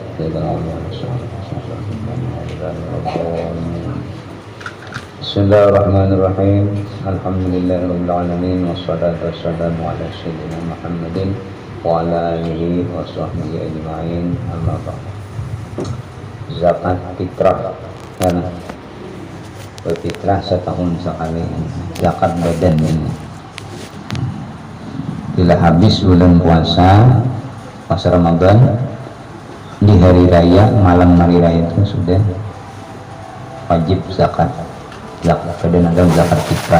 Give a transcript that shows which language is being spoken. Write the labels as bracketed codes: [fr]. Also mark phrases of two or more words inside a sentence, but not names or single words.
[ar] Bismillahirrahmanirrahim. الحمد لله رب العالمين والصلاة والسلام على سيدنا محمد وعلى آله وصحبه أجمعين. أما بعد. [id] Zakat fitrah karena berfitrah setahun sekali, zakat badan ini. Bila habis bulan puasa Ramadan, di hari raya, malam hari raya itu sudah wajib zakat badan atau zakat fitrah.